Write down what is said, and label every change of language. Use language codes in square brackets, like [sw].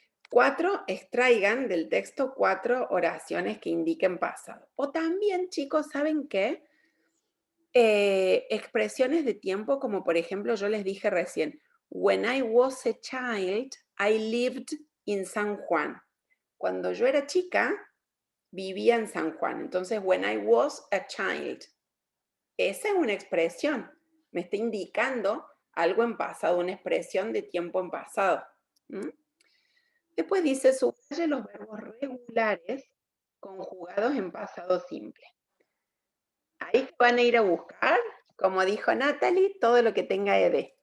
[es] 4, extraigan del texto 4 oraciones que indiquen pasado. O también, chicos, ¿saben qué? Expresiones de tiempo, como por ejemplo, yo les dije recién, [en] when I was a child, I lived in San Juan. [es] Cuando yo era chica, vivía en San Juan. Entonces, [en] when I was a child. [es] Esa es una expresión. Me está indicando algo en pasado, una expresión de tiempo en pasado. Después dice, subraye los verbos regulares conjugados en pasado simple. Ahí van a ir a buscar, como dijo Natalie, todo lo que tenga ed.